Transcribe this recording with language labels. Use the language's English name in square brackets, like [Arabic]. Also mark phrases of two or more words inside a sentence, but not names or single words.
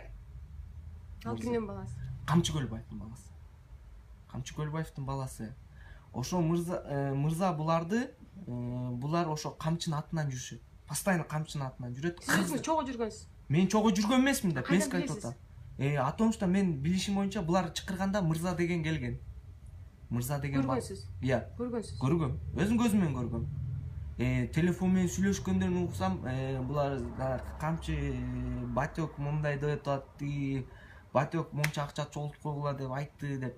[Kyrgyz] Ал кимдин баласы? Камчы Көлбаевдин баласы. Камчы Көлбаевдин баласы. Ошо Мырза булар ошо камчынын атынан жүрүшөт. Постоянно камчынын атынан жүрөт. Сиз өзүңүз чогуу жүргөнсүз? Мен чогуу жүргөн эмесмин деп мен айтып атам. [Russian] О том, что [Kyrgyz] мен билишим боюнча булар чакырганда Мырза деген келген. Мырза деген көргөнсүз? Иә. Көргөнсүз? Көргөм. Өзүм көзүм менен көргөм. Телефон менен сүйлөшкөндөрүн уксам, булар камчы Батёк мындай деп атат, Батёк монча акча чогултуп койгула деп айтты деп.